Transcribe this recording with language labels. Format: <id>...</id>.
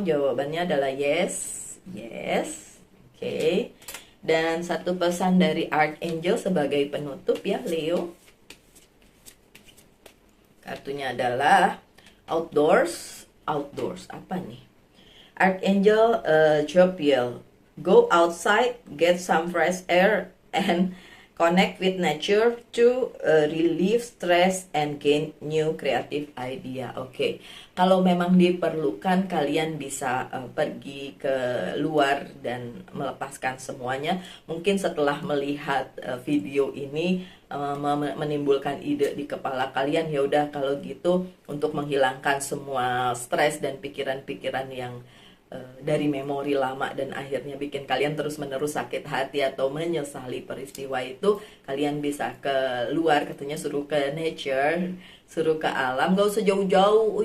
<id>Jawabannya adalah yes, yes. Oke, dan satu pesan dari Archangel sebagai penutup ya Leo. Kartunya adalah outdoors apa nih?</id> <en>Archangel Jophiel, go outside, get some fresh air and connect with nature to relieve stress and gain new creative idea.</en> <id>Oke, kalau memang diperlukan kalian bisa pergi ke luar dan melepaskan semuanya. Mungkin setelah melihat video ini menimbulkan ide di kepala kalian, ya udah kalau gitu untuk menghilangkan semua stres dan pikiran-pikiran yang dari memori lama dan akhirnya bikin kalian terus-menerus sakit hati atau menyesali peristiwa itu, kalian bisa ke luar, katanya suruh ke nature, suruh ke alam, gak usah jauh-jauh.</id>